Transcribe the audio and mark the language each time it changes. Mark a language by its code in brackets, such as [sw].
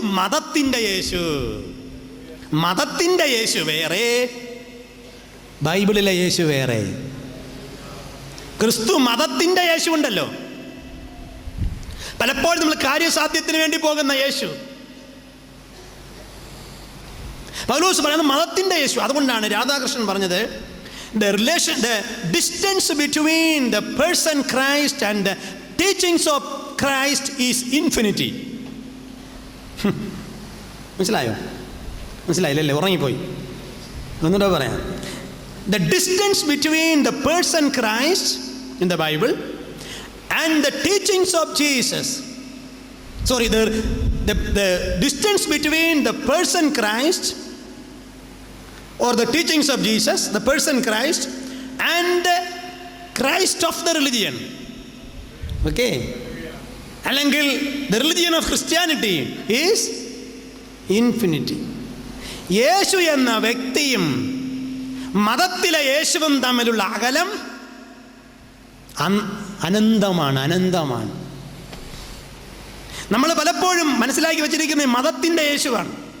[ml] മതത്തിൻ്റെ യേശു. മതത്തിൻ്റെ യേശു വേറെ, ബൈബിളിലെ യേശു വേറെ. ക്രിസ്തു മതത്തിൻ്റെ യേശു ഉണ്ടല്ലോ. പലപ്പോഴും നമ്മൾ കാര്യസാധ്യത്തിന് വേണ്ടി പോകുന്ന യേശു. പൗലോസ് പറയുന്നത് മതത്തിൻ്റെ യേശു. അതുകൊണ്ടാണ് രാധാകൃഷ്ണൻ പറഞ്ഞത്, [en] the distance between the person Christ and the teachings of Christ is infinity. [ml] മനസ്സിലായില്ലേ? ഉറങ്ങിപ്പോയി. ഒന്നുകൂടെ പറയാം. [en] The distance between the person Christ in the Bible and the teachings of Jesus. Sorry, the distance between the person Christ or the teachings of Jesus, the person Christ, and the Christ of the religion. Okay? [ml] അല്ലെങ്കിൽ [en] the religion of Christianity is infinity. [ml] യേശു എന്ന വ്യക്തിയും മതത്തിലെ യേശുവും തമ്മിലുള്ള അകലം അനന്തമാണ്. നമ്മൾ പലപ്പോഴും മനസ്സിലാക്കി വെച്ചിരിക്കുന്ന ഈ മതത്തിൻ്റെ യേശുവാണ്.